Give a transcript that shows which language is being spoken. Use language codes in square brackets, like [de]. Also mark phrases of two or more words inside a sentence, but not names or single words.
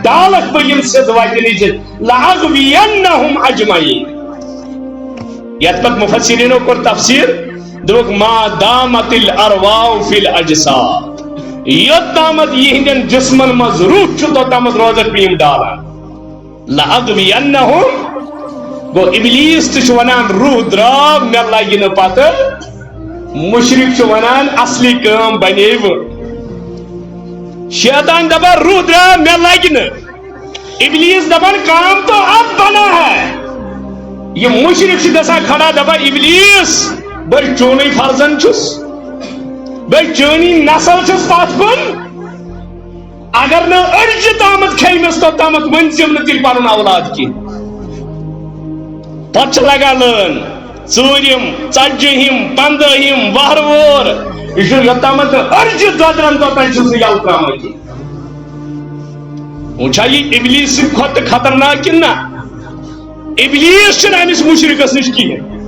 [ks] ڈالکھ بہٕ یم سیٚد وتہِ نِشِتھ [ar] لأغوینہم اجمعین [ks] یتھ پتہٕ مفسرینو کوٚر تفسیٖر دوٚپُکھ [ar] ما دامت الارواح فی الاجساد [ks] یوٚتامتھ یہندین جسمن منٛز روح چھُ توٚتامتھ روزکھ بہٕ یم ڈالان لأغوینہم گو ابلیس تہ چھُ ونان روح درٛاو مےٚ لگہِ نہٕ پتہٕ مشرک چھُ ونان اصلی کٲم بنے وۄنۍ شیطان دپان روح درٛاو مےٚ لگہِ نہٕ ابلیس دپان [ur] کام تو اب بنا ہے [ks] یہ مشرک چھُ گژھان کھڑا دپان ابلیس بہٕ چونٕے فرزند چھُس بہٕ چٲنی نسل چھُس پتھ کُن اگر نہٕ أڑجہِ تامتھ کھیٚیمِس توٚتامتھ ؤنزِم نہٕ تیٚلہِ پنُن اولاد کینٛہہ پتہٕ چھِ لگان لٲن ژوٗرِم ژتجِہِم پنٛدہِم وہرٕ وور یہ چھُ یوٚتامتھ أڑجہِ دۄدرن توٚتام چھُس نہٕ یلہٕ ترٛاوان کینٛہہ وۄنۍ چھا یہِ ابلیس کھۄتہٕ خطرناک کِنہٕ نہ ابلیس چھُنہٕ أمِس مُشرِکس نِش کِہیٖنۍ